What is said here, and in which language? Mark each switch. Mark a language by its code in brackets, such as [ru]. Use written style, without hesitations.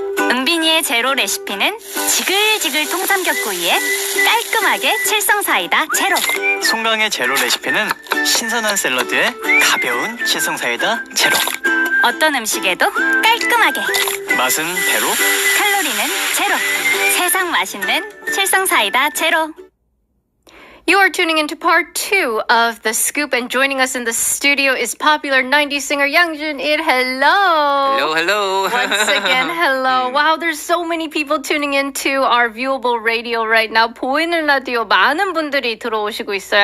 [ko] 은빈이의 제로 레시피는 지글지글 통삼겹구이에 깔끔하게 칠성사이다 제로. 송강의 제로 레시피는 신선한 샐러드에 가벼운 칠성사이다 제로. 어떤 음식에도 깔끔하게. 맛은 배로, 칼로리는 제로. 세상 맛있는 칠성사이다 제로. [en] You are tuning into part 2 of The Scoop, and joining us in the studio is popular 90s singer Yang Jun-il. Hello! Hello, hello. Once again, hello. Wow, there's so many people tuning into our viewable radio right now. [ko] 보이는 라디오 많은 분들이 들어오시고 있어요.